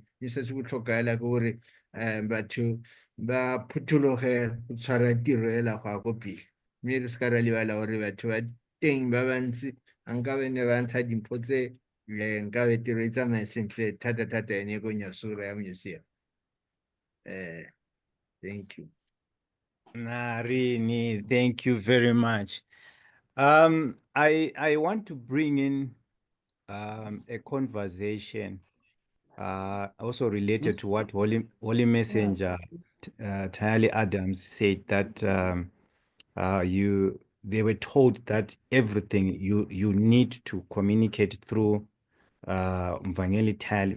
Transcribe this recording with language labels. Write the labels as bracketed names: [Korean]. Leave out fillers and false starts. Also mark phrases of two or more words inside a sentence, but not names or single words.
[Tswana] Mme se se botlhokwa fela ke gore batho ba phuthologe go tshwara tiro ela go ya ko pele, mme re se ka ra lebala gore batho ba teng ba bantsi nkabe ne ba ntsha dimpho tse nkabe tiro e tsamaye sentle thata ene ko Nyasura ya museum. [English] Thank you. Narini, thank you very much. I want to bring in a conversation also related to what Holy Messenger Tayali Adams said, that they were told that everything you need to communicate through Mvangeli Tayali.